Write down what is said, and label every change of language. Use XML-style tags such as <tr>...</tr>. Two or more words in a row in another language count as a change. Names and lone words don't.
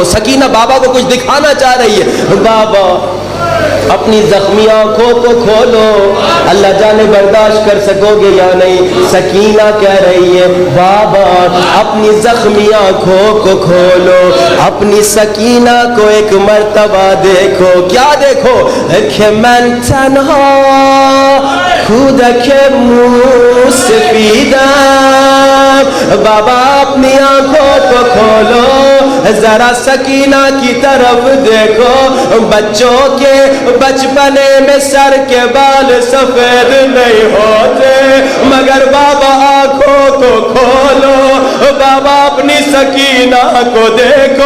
<ur>سکینہ بابا کو کچھ دکھانا چاہ رہی ہے، بابا اپنی زخمی آنکھوں کو کھولو، اللہ جانے برداشت کر سکو گے یا نہیں۔ سکینہ کہہ رہی ہے بابا اپنی زخمی آنکھوں کو کھولو، اپنی سکینہ کو ایک مرتبہ دیکھو، کیا دیکھو کہ</ur> <fa>من تنہا کودک موسفیدم،</fa> <ur>بابا اپنی آنکھوں کو کھولو, ذرا سکینہ کی طرف دیکھو. بچوں کے بچپنے میں سر کے بال سفید نہیں ہوتے, مگر بابا آنکھوں کو کھولو, بابا اپنی سکینہ کو دیکھو.</ur>